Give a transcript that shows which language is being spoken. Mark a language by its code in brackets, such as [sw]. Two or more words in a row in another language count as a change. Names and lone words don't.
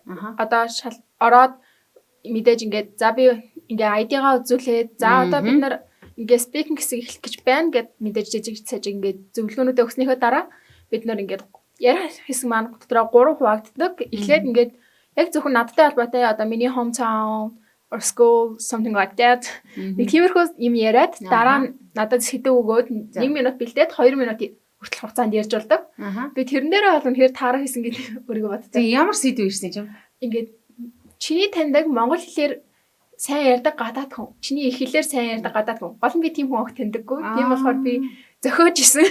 [mn] Одоо ороод мэдээж ингээд за би ингээ ID-гаа үзүүлээд за одоо бид нар ингээ speaking хэсэг эхлэх гэж байна гэд мэдээж жижиг сажиг ингээ зөвлөгөөнүүдээ өгснийхөө дараа бид нар ингээ ярих хэсэг маань дотроо 3 хуваагддаг. Эхлээд ингээ яг зөвхөн надтай холбоотой одоо миний [en] hometown or school something like that. [mn] Нэг тиймэрхүү юм яриад дараа нь надад сэдв өгөөд 1 минут бэлдээд 2 минут хүртэл хугацаанд ярьж болдог. Би тэрэн дээрээ бол үнэхээр таарах хийсэн гэж өөрийгөө боддог. Ямар сэдв ирсэн юм? Ингээ чиний таньдаг монгол хэлээр сайн ярьдаг гадаад хүн. Чиний их хэлээр сайн ярьдаг гадаад хүн. Гол нь би тийм хүн огт таньдаггүй. Тийм болохоор би зөхөөж исэн.